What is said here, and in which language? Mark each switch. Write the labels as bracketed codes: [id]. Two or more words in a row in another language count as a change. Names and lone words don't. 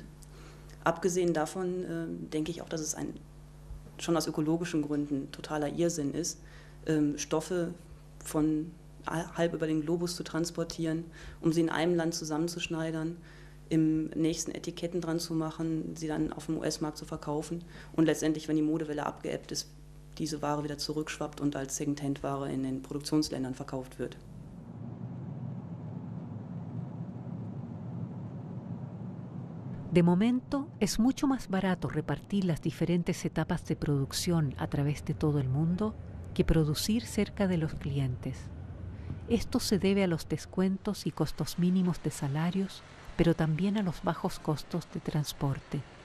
[de] Abgesehen davon denke ich auch, dass es schon aus ökologischen Gründen totaler Irrsinn ist, Stoffe von halb über den Globus zu transportieren, um sie in einem Land zusammenzuschneidern, im nächsten Etiketten dran zu machen, sie dann auf dem US-Markt zu verkaufen und letztendlich, wenn die Modewelle abgeebbt ist, diese Ware wieder zurückschwappt und als Second-Hand-Ware in den Produktionsländern verkauft wird. [es] De momento, es mucho más barato repartir las diferentes etapas de producción a través de todo el mundo que producir cerca de los clientes. Esto se debe a los descuentos y costos mínimos de salarios, pero también a los bajos costos de transporte.